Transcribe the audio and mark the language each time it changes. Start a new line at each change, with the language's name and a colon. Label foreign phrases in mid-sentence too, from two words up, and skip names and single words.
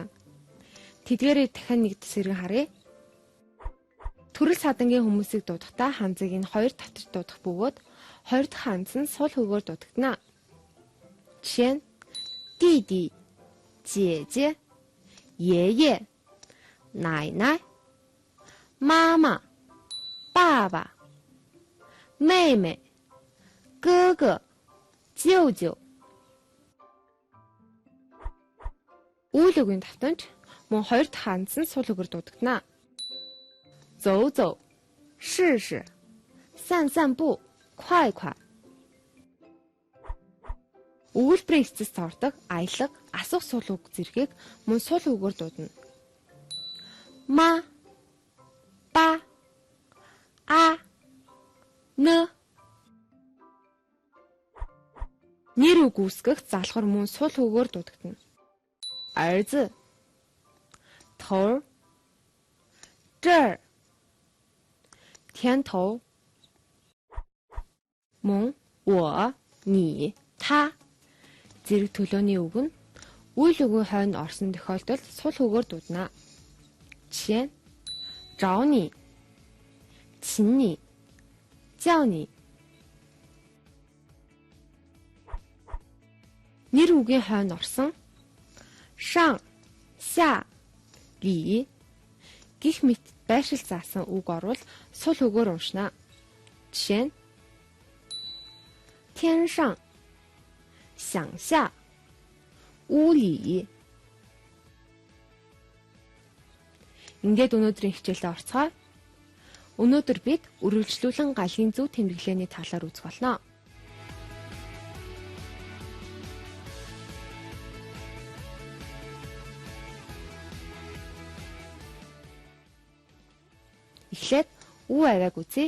Mongolian: Тэдгээрээ дахин нэг зэрэг харъя. Төрөл садангийн хүмүүсийг дуудахдаа ханзыг нь хоёр татаж дуудах бөгөөд хоёр дахь ханз нь сул хөгөөр дуудагдана. Жишээ нь
Chinese: 弟弟, 姐姐, 爷爷, 奶奶, 妈妈, 爸爸, 妹妹, 哥哥, 舅舅.
Mongolian: Үйл үгийн давтамж мөн хоёр дахь ханз нь сул хөгөөр дуудагдана.
Chinese: 走走试试散散步快快.
Mongolian: Өгүүлбэрийн эцэст ордог аялга, асуух сул үг зэргийг мөн сул үгээр дуудана.
Chinese: 吗, 吧, 啊, 呢.
Mongolian: Нэр үг үүсгэх залхуур мөн сул үгээр дуудагдана.
Chinese: 儿子 头 这儿 天头
Mongolian: мөн
Chinese: 我 你
Mongolian: та зэрэг төлөөний үг нь үйл үгийн хойно орсон тохиолдолд сул үгээр дуудана. Жишээ нь
Chinese: 找你 请你 叫你.
Mongolian: Нэр үгийн хойно орсон
Chinese: 上 下
Mongolian: ли гих мэт байршил заасан үг орвол сул үгээр уншина. Жишээ нь
Chinese: 天上 想下 屋里.
Mongolian: Ингээд өнөөдрийн хичээлдээ орцгоё. Өнөөдөр бид үргэлжлүүлэн галын зөв тэмдэглэлийн талаар үзэх болно. Эхлээд үе авиаг үзье.